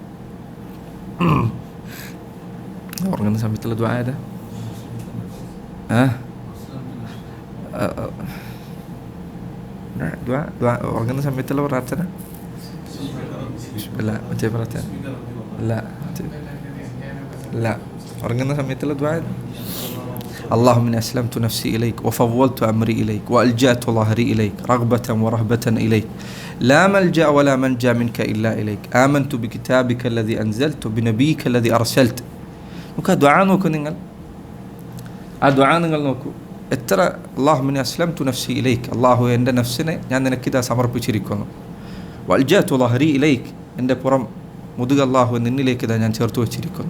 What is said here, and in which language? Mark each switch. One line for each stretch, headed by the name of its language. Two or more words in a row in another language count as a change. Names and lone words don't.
Malayalam: ഉറങ്ങുന്ന സമയത്തുള്ള ദുആ ഏതാ? ഉറങ്ങുന്ന സമയത്തുള്ള പ്രാർത്ഥന അല്ല, മറ്റേ പ്രാർത്ഥന അല്ല, ഉറങ്ങുന്ന സമയത്തുള്ള ദുആ.
Arabic: اللهم إني أسلمت نفسي إليك وفوضت أمري إليك وألجأت ظهري إليك رغبة ورهبة إليك لا ملجأ ولا منجا منك إلا إليك آمنت بكتابك الذي أنزلت بنبيك الذي أرسلت.
Malayalam: നമുക്ക് ആ ദുആ നോക്കൂ നിങ്ങൾ, ആ ദുആ നിങ്ങൾ നോക്കൂ. എത്ര
Arabic: اللهم أسلمت نفسي إليك,
Malayalam: അല്ലാഹു എൻ്റെ നഫ്സിനെ ഞാൻ നിനക്കിതാ സമർപ്പിച്ചിരിക്കുന്നു.
Arabic: وألجأت ظهري إليك,
Malayalam: എൻ്റെ പുറം മുതുക് അല്ലാഹു നിന്നിലേക്ക് ഇതാ ഞാൻ ചേർത്ത് വച്ചിരിക്കുന്നു.